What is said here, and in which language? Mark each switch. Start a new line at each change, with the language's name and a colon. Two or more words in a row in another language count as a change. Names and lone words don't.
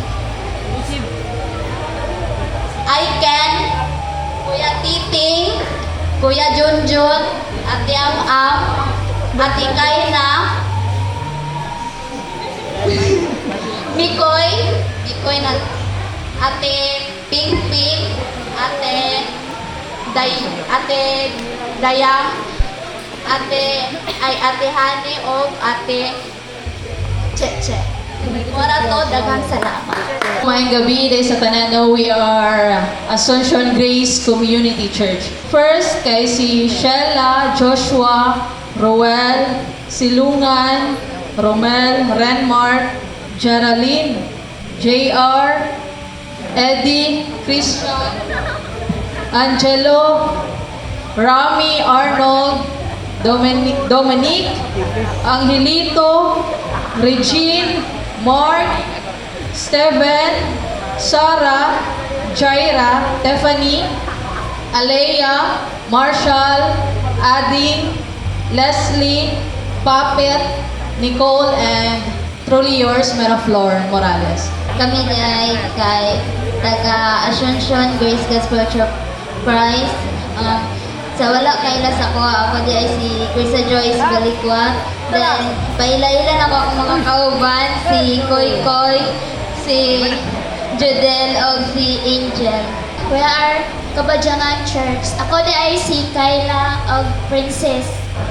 Cebuano: Aiken, Kuya Titing, Kuya Junjun, Ate Am, Ate Kaina, Mikoy na, Ate Ping Ping, Ate Dayang, Ate Hani o Ate Cheche. Wala to, daghang salamat. Maayong gabi dahil sa tanan,
English: we are Assumption Grace Community Church. First,
Cebuano: kay si Shella, Joshua, Roel, Silungan, Romel, Renmark, Geraldine, JR, Eddie, Christian, Angelo, Rami, Arnold, Dominic, Angelito, Regine, Mark, Steven, Sarah, Jaira, Tiffany, Alea, Marshall, Ading, Leslie,
English: Puppet, Nicole, and truly yours, Meraflor Morales.
Cebuano: Kami ay kay taga Assumption Grace Gospel Church of Christ. Sa wala kay ako di ay si Krista Joyce Balikwa. Then, paila-ila na ako mga kauban, si Koy Koy, si Judel, o si Angel.
English: We are Kabadyangan Church.
Cebuano: Ako di ay si Kayla o Princess.